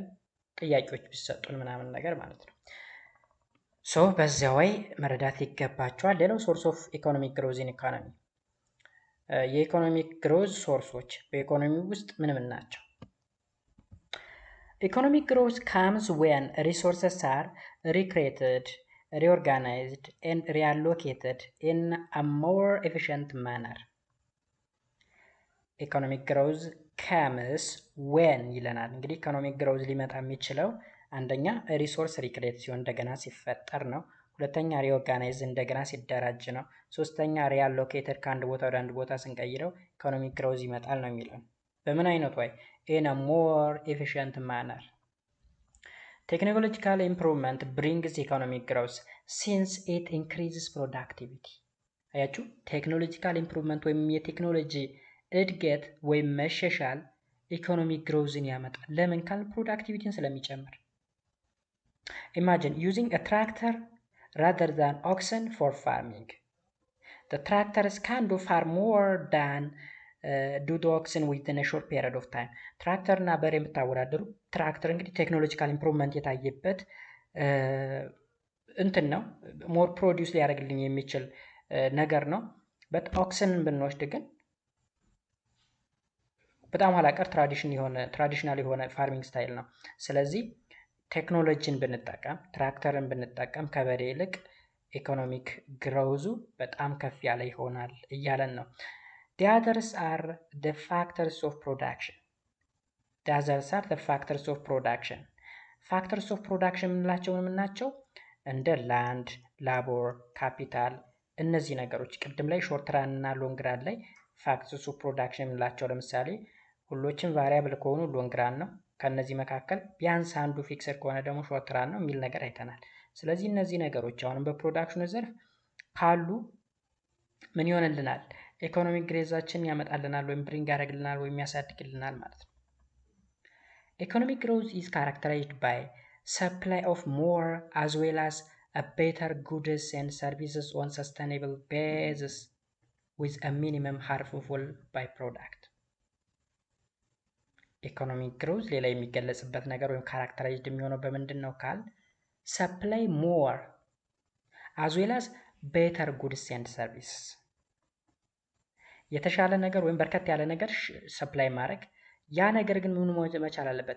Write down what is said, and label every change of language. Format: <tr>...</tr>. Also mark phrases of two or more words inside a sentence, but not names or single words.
<am>ጥያቄዎች ቢሰጡን ምናምን ነገር ማለት ነው። ሶ በዚያ ወይ መረዳት ይገባቸዋል። ሌላው</am> <en>source of economic growth in economy፣</en> <am>የኢኮኖሚክ ግሮዝ ሶርሶች በኢኮኖሚ ውስጥ ምን ምን ናቸው?</am> <en>economic growth comes when resources are recreated reorganized and reallocated in a more efficient manner. Economic growth comes when</en> <am>ይለናል። እንግዲህ</am> <en>economic growth</en> <am>ሊመጣ የሚችለው አንደኛ ሪሶርስ ሪክሬት ሲሆን እንደገና ሲፈጠር ነው። ሁለተኛ ሪኦርጋናይዝ እንደገና ሲደራጅ ነው። ሶስተኛ ሪአሎኬትድ ከአንድ ቦታ ወደ አንድ ቦታ ስንቀይረው</am> <en>economic growth</en> <am>ይመጣል ነው የሚለው። በምን አይነት ወይ?</am> <en>in a more efficient manner. Technological improvement brings economic growth since it increases productivity.</en> <am>አያችሁ፣</am> <en>technological improvement</en> <am>ወይም የቴክኖሎጂ እድገት ወይም መሻሻል ኢኮኖሚክ ግሮዝን ያመጣል። ለምን ካል ፕሮዳክቲቪቲን ስለሚጨምር።</am> <en>Imagine using a tractor rather than oxen for farming. The tractors can do far more than do the oxen within a short period of time.</en> <am>ትራክተር እና በሬ የምታወዳደሩ ትራክተር እንግዲህ</am> <en>technological improvement</en> <am>የታየበት እንትን ነው፣</am> <en>more produce</en> <am>ሊያደርግልኝ የሚችል ነገር ነው። በት ኦክስንን ብንወስድ ግን በጣም ኋላ ቀር ትራዲሽናል የሆነ</am> <en>farming style</en> <am>ነው። ስለዚህ ቴክኖሎጂን ብንጠቀም ትራክተርን ብንጠቀም ከበሬ ይልቅ ኢኮኖሚክ ግሮዙ በጣም ከፍ ያለ ይሆናል እያለን ነው።</am> <en>The others are the factors of production. The others are the factors of production. Factors of production</en> <am>የምንላቸው ምን ናቸው? እንደ ላንድ፣ ላቦር፣ ካፒታል እነዚህ ነገሮች ቅድም ላይ</am> <en>short run</en> <am>እና</am> <en>long run</en> <am>ላይ</am> <en>factors of production</en> <am>የምንላቸው ለምሳሌ ሁሎችም ቫሪያብል ከሆኑ</am> <en>long run</en> <am>ነው። ከነዚህ መካከል ቢያንስ አንዱ ፊክስድ ከሆነ ደግሞ</am> <en>short run</en> <am>ነው የሚል ነገር አይተናል። ስለዚህ እነዚህ ነገሮች አሁንም በፕሮዳክሽኑ ዘርፍ ካሉ ምን ይሆንልናል? ኢኮኖሚክ ግሮዛችን ያመጣልናል ወይም ብሪንግ ያደርግልናል ወይም ያሳድግልናል ማለት ነው።</am> <en>economic growth is characterized by supply of more as well as a better goods and services on sustainable basis with a minimum harmful byproduct. economic growth</en> <am>ሌላ የሚገለጽበት ነገር ወይም ካራክተራይዝድ የሚሆነው በምንድን ነው ካል</am> <en>supply more as well as better goods and service፣</en> <am>የተሻለ ነገር ወይም በርከት ያለ ነገር ሰፕላይ ማድረግ፣ ያ ነገር ግን ምን መሆን መቻል አለበት?</am>